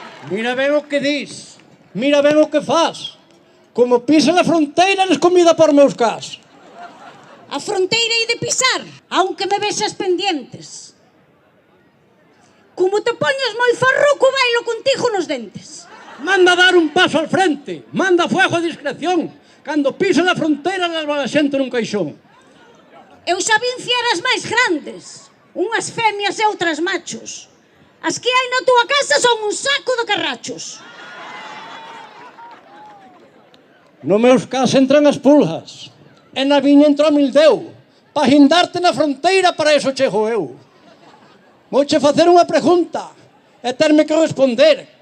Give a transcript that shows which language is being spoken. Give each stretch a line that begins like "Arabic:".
Galician: Mira ben o que dis, mira ben o que faz. Como pisa a fronteira eres comida por meus cas. A fronteira hai de pisar, aunque me vexas pendientes. Como te poñas moi farruco, bailo contigo nos dentes.
Spanish: Manda dar un paso al frente, manda fuego a discreción.
Galician: Cando pisa a fronteira leva a xente nun caixón. Eu xa vin fieras máis grandes, unhas femias e outras machos. As que hai na túa casa son un saco de carrachos. No meus cas entran as pulgas, e na viña entrou Mildeu. Pa guindarte na fronteira, para eso chego eu. Vouche facer unha pregunta, e terme que responder.